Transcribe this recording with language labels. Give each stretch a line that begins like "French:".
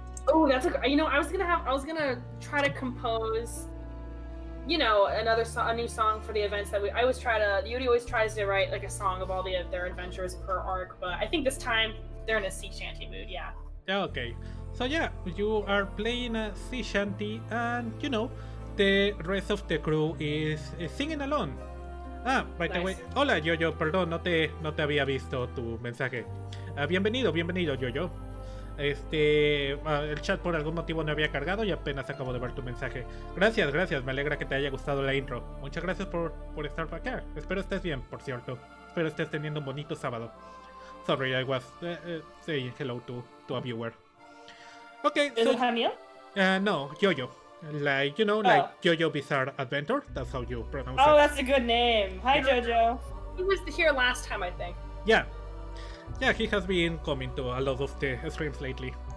English: Oh, that's I was gonna try to compose, a new song for the events that Yuri always tries to write like a song of all their adventures per arc, but I think this time they're in a sea shanty mood, yeah. Yeah, okay. So yeah, you are playing a sea shanty and the rest of the crew is singing along. Ah, by the way, Nice.
Spanish: hola Yoyo, perdón, no te había visto tu mensaje. Bienvenido Yoyo. El chat por algún motivo no había cargado y apenas acabo de ver tu mensaje. Gracias, me alegra que te haya gustado la intro. Muchas gracias por estar por acá. Espero estés bien, por cierto. Espero estés teniendo un bonito sábado.
English: Sorry, I was saying hello to a viewer. Okay, Is so it Hamil? no, Yoyo. Like Yoyo Bizarre Adventure. That's how you pronounce Oh, it. that's a good name. Hi, Jojo. He was here last time, I think. Yeah, he has been coming to a lot of the streams lately.